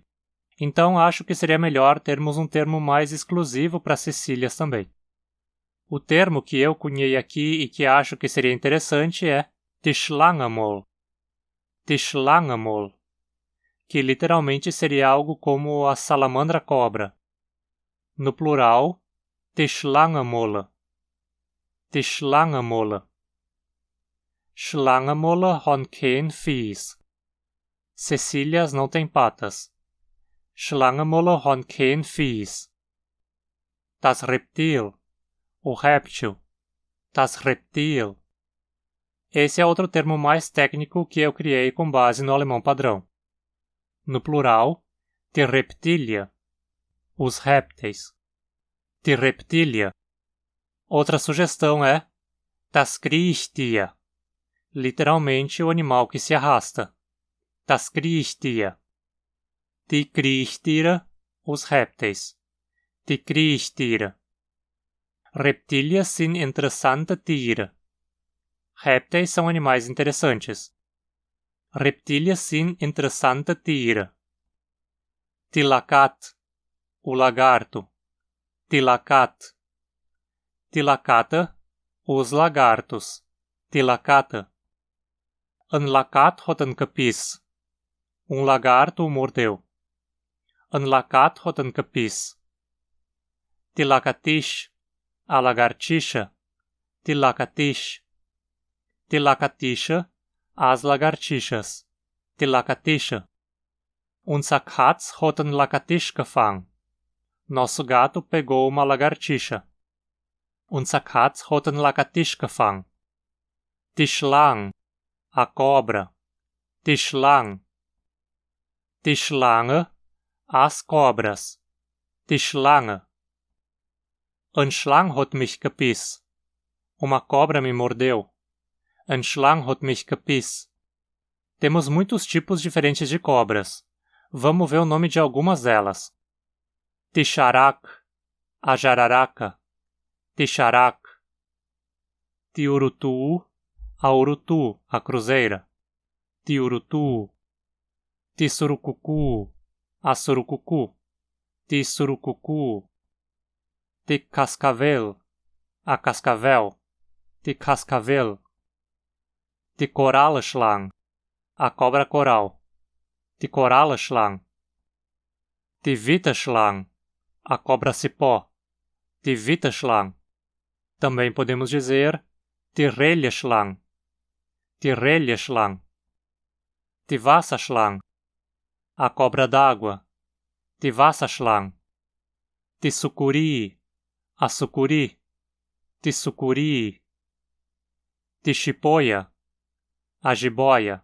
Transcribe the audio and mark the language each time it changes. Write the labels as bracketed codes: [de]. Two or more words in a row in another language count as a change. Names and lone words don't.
[pt] Então acho que seria melhor termos um termo mais exclusivo para Cecílias também. O termo que eu cunhei aqui e que acho que seria interessante é [hrx] die Schlangenmol. Die Schlangenmol, [pt] que literalmente seria algo como a salamandra cobra. No plural, [hrx] die Schlangenmole. Die Schlangenmole. Schlangenmole haben kein Fies. [pt] Cecílias não têm patas. [hrx] Schlangenmole haben kein Fies. Das Reptil. [pt] O réptil. [hrx] Das Reptil. [pt] Esse é outro termo mais técnico que eu criei com base no alemão padrão. No plural, [hrx] die Reptilia. [pt] Os répteis. [hrx] Die Reptilia. [pt] Outra sugestão é [hrx] das Kriechtier. [pt] Literalmente o animal que se arrasta. [hrx] Das Kriechtier. Die Kriechtiere, [pt] os répteis. [hrx] Die Kriechtiere. Reptilien sind interessante Tiere. [pt] Répteis são animais interessantes. [hrx] Reptilien sind interessante Tiere. Die Lakat, [pt] o lagarto. [hrx] Die Lakat. Die Lakata, [pt] os lagartos. [hrx] Die Lakata. Een lakat hat een capis. [pt] Lagarto o mordeu. [hrx] Een lakat hat een capis. Die Lakatisch, [pt] a lagartixa. [hrx] Die Lakatisch. Die Lakatische, [pt] as lagartixas. [hrx] Die Lakatische. Unser Katz hat een Lakatisch gefangen. [pt] Nosso gato pegou uma lagartixa. [hrx] Unser Katz hat een lakatisch gevangen. Die Schlange, [pt] a cobra. [hrx] Die Schlange. Die Schlange, [pt] as cobras. [hrx] Die Schlange. Een slang hat mich gebissen. [pt] Uma cobra me mordeu. [hrx] Een slang hat mich gebissen. [pt] Temos muitos tipos diferentes de cobras. Vamos ver o nome de algumas delas. [hrx] Tixaraca, [pt] a jararaca. [hrx] Tixaraca. Tiurutu, [pt] a urutu, a cruzeira. [hrx] Tiurutu. Tissurucucu, [pt] a surucucu. [hrx] Tissurucucu. Ticascavel, [pt] a cascavel. [hrx] Ticascavel. Ticoralschlang, [pt] a cobra coral. [hrx] Ticoralschlang. Tivitaschlang, [pt] a cobra cipó. Tivitaschlang. Também podemos dizer Tirreljaschlang. [hrx] Tirreljaschlang. Tivassaschlang, [pt] a cobra d'água. [hrx] Tivassaschlang. Tissucuri, [pt] a sucuri. [hrx] Tissucuri. Tixipoia, [pt] a jiboia.